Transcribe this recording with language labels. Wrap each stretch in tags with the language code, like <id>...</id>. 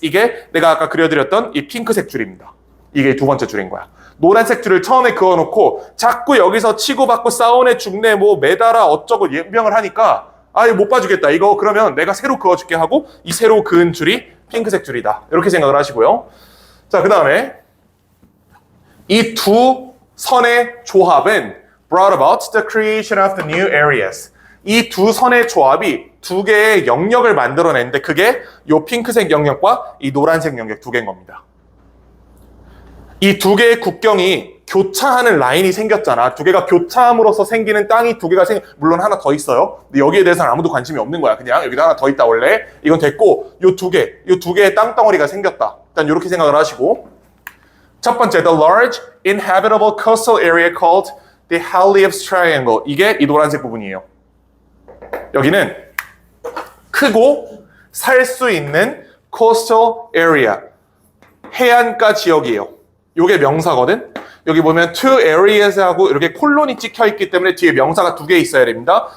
<ko>이게 내가 아까 그려드렸던 이 핑크색 줄입니다. 이게 두 번째 줄인 거야. 노란색 줄을 처음에 그어놓고 자꾸 여기서 치고받고 싸우네 죽네 뭐 매달아 어쩌고 연병을 하니까 이거 못 봐주겠다. 이거 그러면 내가 새로 그어줄게 하고 이 새로 그은 줄이 핑크색 줄이다. 이렇게 생각을 하시고요. 자, 그 다음에 이 두 선의 조합은</ko> <en>brought about the creation of the new areas.</en> <ko>이 두 선의 조합이 두 개의 영역을 만들어냈는데 그게 이 핑크색 영역과 이 노란색 영역 두 개인 겁니다. 이 두 개의 국경이 교차하는 라인이 생겼잖아. 두 개가 교차함으로써 생기는 땅이 두 개가 물론 하나 더 있어요. 근데 여기에 대해서는 아무도 관심이 없는 거야. 그냥 여기다 하나 더 있다 원래. 이건 됐고 이 두 개의 땅덩어리가 생겼다. 일단 이렇게 생각을 하시고 첫 번째,</ko> <en>the large inhabitable coastal area called the Halifax Triangle.</en> <ko>이게 이 노란색 부분이에요. 여기는 크고 살 수 있는</ko> <en>coastal area,</en> <ko>해안가 지역이에요. 요게 명사거든. 여기 보면</ko> <en>two areas</en> <ko>하고 이렇게 콜론이 찍혀 있기 때문에 뒤에 명사가 두 개 있어야 됩니다.</ko>